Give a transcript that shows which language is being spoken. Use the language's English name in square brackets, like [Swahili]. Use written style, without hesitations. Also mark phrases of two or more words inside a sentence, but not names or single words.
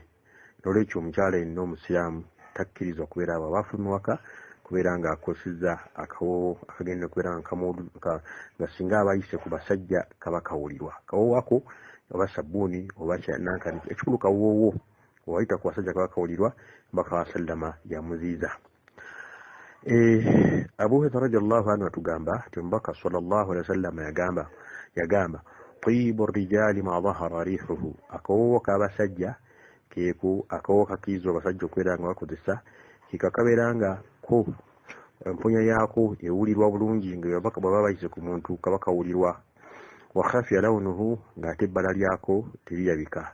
[Ganda] N'olwekyo omukyala yenna omusiraamu takkiriza okubeera abo abafuluma waka kubeera ng'akozesezza akawoowo akagenda okubeera nga singa abayise ku basajja kaba kawulirwa. Akawoowo ako oba sabbuuni oba nankani, ekikulu kawoowo wayita ku basajja kaba kawulirwa. Omubaka sallama yamuziiza. Abu Hurairah [Arabic] رضي الله عنه [Ganda] atugamba nti Omubaka [Arabic] صلى الله عليه وسلم [Ganda] yagamba [Arabic] طيب الرجال ما ظهر ريحه, [Ganda] akawoowo k'abasajja keeku akawoowo kakiriza abasajja okubeera nga bakozesa kikabeera nga ko empunya yaako ewulirwa bulungi nga baba bayise ku muntu kaba kawulirwa. [Arabic] وخفي لونه, [Ganda] ng'ate ebbala lyako terirabika.